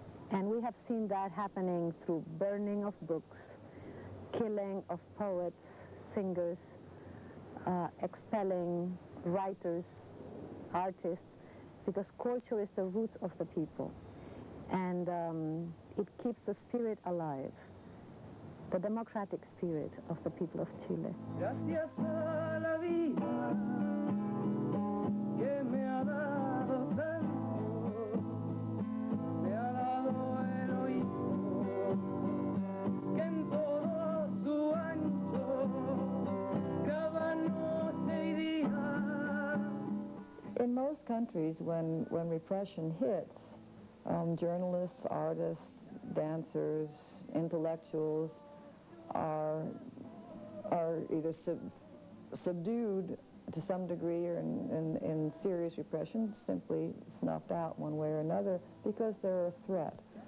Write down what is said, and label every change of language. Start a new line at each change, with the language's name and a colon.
English: And we have seen that happening through burning of books, killing of poets, singers, expelling writers, artists, because culture is the roots of the people. And it keeps the spirit alive, the democratic spirit of the people of Chile.
Spanish: Gracias a la vida que me ha dado tanto, me ha dado el oído que en todo su ancho cada noche y día.
English: In most countries, when repression hits, journalists, artists, dancers, intellectuals are either subdued to some degree or in serious repression, simply snuffed out one way or another because they're a threat.